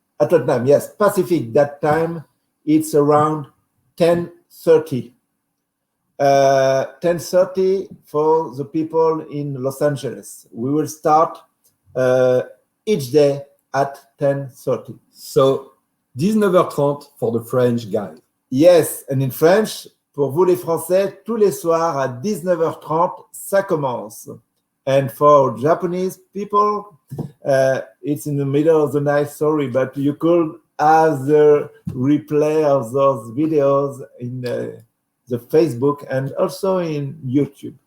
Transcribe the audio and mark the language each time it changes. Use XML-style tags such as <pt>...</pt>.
<en>At what time? Yes, Pacific Dead Time. It's around 10:30. 10:30 for the people in Los Angeles. We will start each day at 10:30. So 19h30 for the French guys. Yes, and in French,</en> <fr>pour vous les Français, tous les soirs à 19h30, ça commence.</fr> <en>And for Japanese people, it's in the middle of the night, sorry, but you could have the replay of those videos in the Facebook and also in YouTube.</en>